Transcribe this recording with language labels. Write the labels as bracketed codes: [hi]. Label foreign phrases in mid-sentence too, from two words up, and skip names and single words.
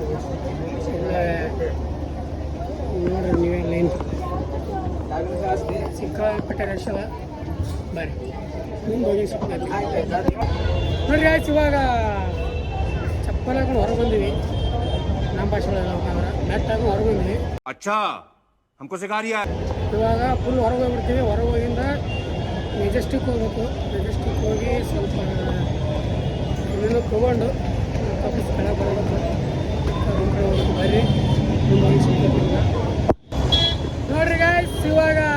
[kn] ನೋಡ್ರಿ ನೀವೇ ಲೈನ್ ಸಿಕ್ಕಾಪಟ್ಟೆ ರಶ್ ಅದ ಬರ್ರಿ ಮುಂದೆ ಹೋಗಿ ಸಿಗ್ತೈತಿ ನೋಡ್ರಿ ಆಯ್ತು ಇವಾಗ ಚಪ್ಪಲ್ ಹಾಕೊಂಡು ಹೊರಗೆ ಬಂದಿವಿ ನಮ್ಮ ಭಾಷೆ ಒಳಗೆ ಮ್ಯಾಟ್ ಹಾಕೊಂಡು ಹೊರಗೆ ಬಂದ್ವಿ [hi] अच्छा हमको सिखा रिया है [kn] ಇವಾಗ ಫುಲ್ ಹೊರಗೆ ಹೋಗ್ಬಿಡ್ತೀವಿ ಹೊರಗೆ ಹೋಗಿಂದ ಮೆಜೆಸ್ಟಿಕ್ ಹೋಗ್ಬೇಕು ಮೆಜೆಸ್ಟಿಕ್ ಹೋಗಿ ಸ್ವಲ್ಪ ಏನೇನೋ ತೊಗೊಂಡು ವಾಪಸ್ ಕೆಳಗೆ ಬರಬೇಕು ಬರ್ರಿ ಮುಂದೆ ಹೋಗಿ ಸಿಗ್ತೈತಿ ನೋಡ್ರಿ ಗಾಯ್ಸ್ ಇವಾಗ